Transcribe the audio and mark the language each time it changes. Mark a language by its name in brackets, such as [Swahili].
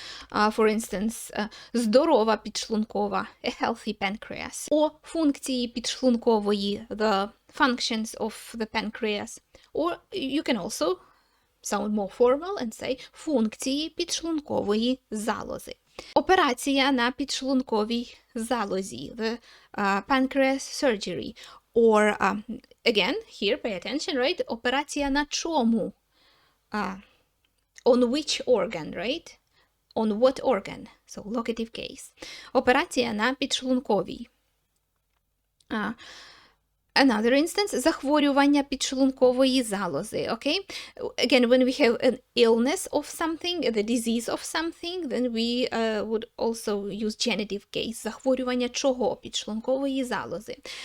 [English] For instance, [Ukrainian] здорова підшлункова, [English] a healthy pancreas. [Ukrainian] О функції підшлункової, [English] the functions of the pancreas. Or you can also sound more formal and say [Ukrainian] функції підшлункової залози. Операція на підшлунковій залозі, [English] the pancreas surgery. Or, again, here, pay attention, right? [Ukrainian] Операція на чому? [English] On which organ, right? On what organ? So, locative case. [Ukrainian] Операція на підшлунковій. [English] Another instance, [Ukrainian] захворювання підшлункової залози, okay? [English] Again, when we have an illness of something, the disease of something, then we would also use genitive case. [Ukrainian] Захворювання чого? Підшлункової залози.